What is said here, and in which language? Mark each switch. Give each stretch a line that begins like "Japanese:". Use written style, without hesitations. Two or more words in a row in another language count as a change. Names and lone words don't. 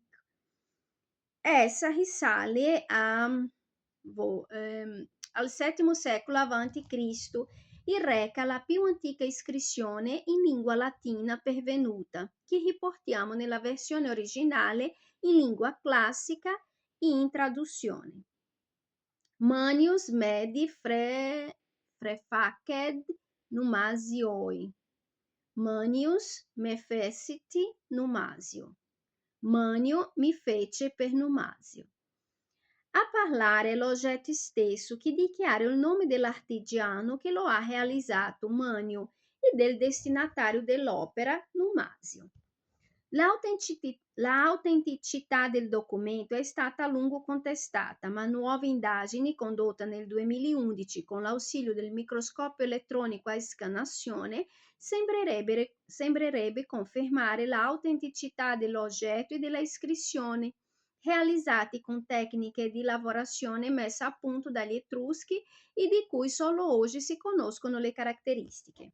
Italian: Essa risale al VII secolo a.C. e reca la più antica iscrizione in lingua latina pervenuta, che riportiamo nella versione originale in lingua classica e in traduzione.
Latin: Manius medi frefaced numasioi. Manius me feciti numasio.
Italian: Manio mi fece per numasio. A parlare è l'oggetto stesso che dichiara il nome dell'artigiano che lo ha realizzato, Manio, e del destinatario dell'opera, Numasio. L'autenticità del documento è stata a lungo contestata, ma nuove indagini condotte nel 2011 con l'ausilio del microscopio elettronico a scannazione sembrerebbe confermare l'autenticità dell'oggetto e della iscrizione, realizzati con tecniche di lavorazione messe a punto dagli Etruschi e di cui solo oggi si conoscono le caratteristiche.